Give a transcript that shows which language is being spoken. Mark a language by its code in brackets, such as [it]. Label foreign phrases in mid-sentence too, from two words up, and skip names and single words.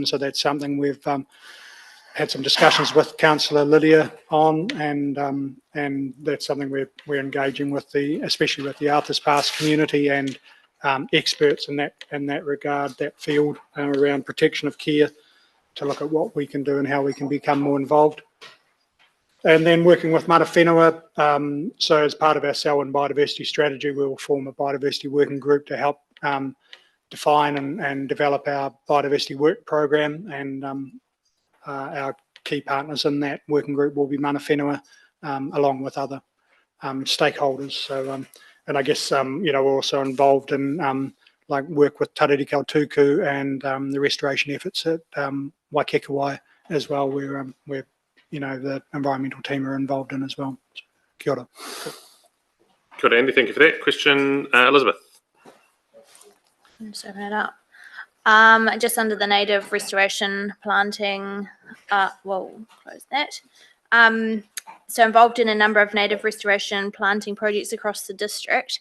[en] So that's something we've had some discussions with Councillor Lydia on, and that's something we're engaging with especially with the Arthur's Pass community and experts in that regard, that field around protection of care, to look at what we can do and how we can become more involved. And then working with [mi] mana whenua. [en] So as part of our Selwyn biodiversity strategy, we will form a biodiversity working group to help define and develop our biodiversity work program. And our key partners in that working group will be [mi] mana whenua, [en] along with other stakeholders. So, and I guess, we're also involved in like work with Taririkau Tuku and the restoration efforts at Waikekawai as well, where the environmental team are involved in as well. [mi] Kia ora. [en] Good, Andy. Thank you for that. Question, Elizabeth. I'm just open it up. Just under the native restoration planting, close that. So involved in a number of native restoration planting projects across the district.